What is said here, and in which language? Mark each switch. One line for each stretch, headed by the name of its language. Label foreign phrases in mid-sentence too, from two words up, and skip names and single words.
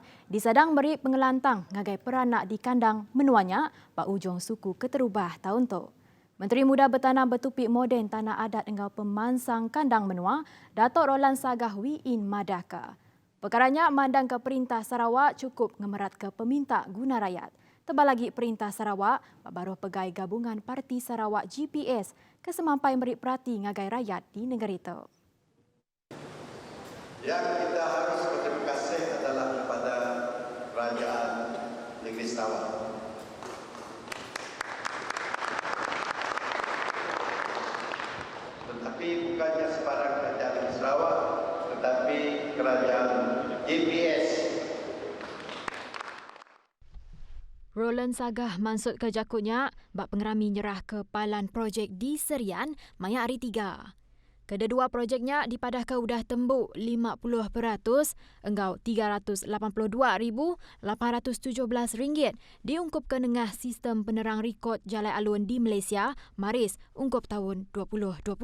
Iban: Disadang beri pengelantang ngagai peranak di kandang menuanya pak ujung suku keterubah tahun tu. Menteri Muda Bertanam Bertupik Moden Tanah Adat engkau pemansang kandang menua, Datuk Roland Sagah Wiin Madaka. Perkaranya mandang ke Perintah Sarawak cukup ngemerat ke peminta guna rakyat. Tebal lagi Perintah Sarawak, baru pegai gabungan Parti Sarawak GPS kesemampai beri perhati ngagai rakyat di negeri itu.
Malay: Yang kita harus berterima kasih adalah kepada Kerajaan Negeri Sarawak. Tetapi bukannya sebarang Kerajaan Negeri Sarawak, tetapi Kerajaan GPS.
Iban: Roland Sagah mansut ke jakutnya bak pengerami nyerah ke palan projek di Serian maya hari 3. Kedua projeknya dipadah ke udah tembuk 50%, enggau RM382,817 diungkup ke nengah sistem penerang rekod Jalai Alun di Malaysia, Maris, ungkup tahun 2020.